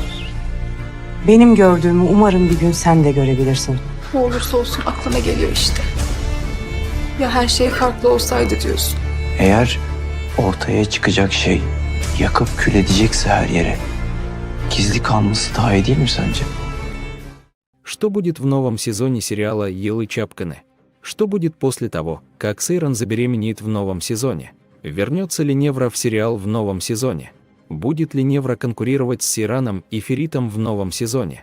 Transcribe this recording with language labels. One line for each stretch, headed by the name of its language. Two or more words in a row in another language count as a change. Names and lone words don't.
Turkish: Benim gördüğümü umarım bir gün sen de görebilirsin. Ne olursa olsun aklıma geliyor işte. Ya her şey farklı olsaydı diyorsun. Eğer ortaya çıkacak şey yakıp kül edecekse her yere, gizli kalması daha iyi değil mi sence?
Russian: Что будет в новом сезоне сериала Елы Чапкины? Что будет после того, как Сейран забеременеет в новом сезоне? Вернется ли Невра в сериал в новом сезоне? Будет ли Невра конкурировать с Сейраном и Феритом в новом сезоне?